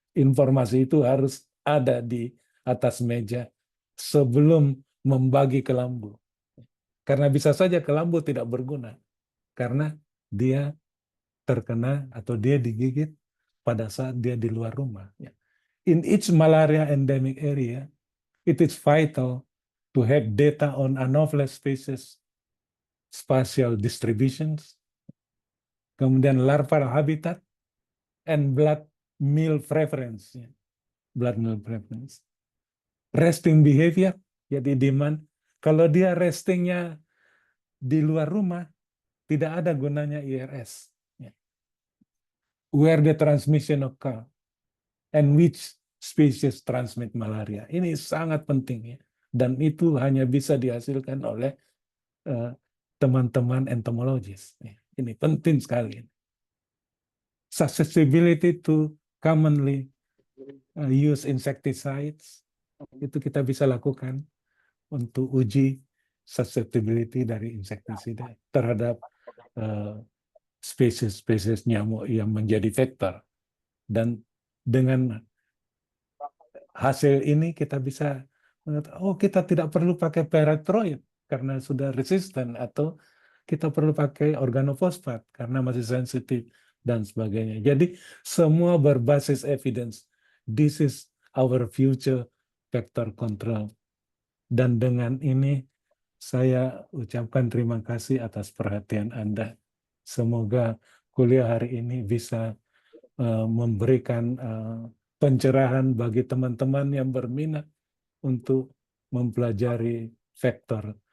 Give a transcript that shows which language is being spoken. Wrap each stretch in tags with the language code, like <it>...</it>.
<id>Informasi itu harus ada di atas meja sebelum membagi ke lambu. Karena bisa saja ke lambu tidak berguna, karena dia terkena atau dia digigit pada saat dia di luar rumah.</id> <en>In each malaria endemic area, it is vital to have data on Anopheles species, spatial distributions, kemudian larval habitat, and blood meal preference. Blood meal preference. Resting behavior, jadi demand.</en> <id>Kalau dia restingnya di luar rumah, tidak ada gunanya IRS.</id> <en>Where the transmission occur and which species transmit malaria.</en> <id>Ini sangat penting ya. Dan itu hanya bisa dihasilkan oleh teman-teman entomologis. Ini penting sekali.</id> <en>Susceptibility to commonly use insecticides,</en> <id>itu kita bisa lakukan untuk uji susceptibility dari insektisida terhadap spesies-spesies nyamuk yang menjadi vektor. Dan dengan hasil ini kita bisa mengatakan, oh kita tidak perlu pakai pyrethroid karena sudah resisten, atau kita perlu pakai organofosfat karena masih sensitif dan sebagainya. Jadi semua berbasis evidence.</id> <en>This is our future vector control.</en> <id>Dan dengan ini saya ucapkan terima kasih atas perhatian Anda. Semoga kuliah hari ini bisa memberikan pencerahan bagi teman-teman yang berminat untuk mempelajari vektor.</id>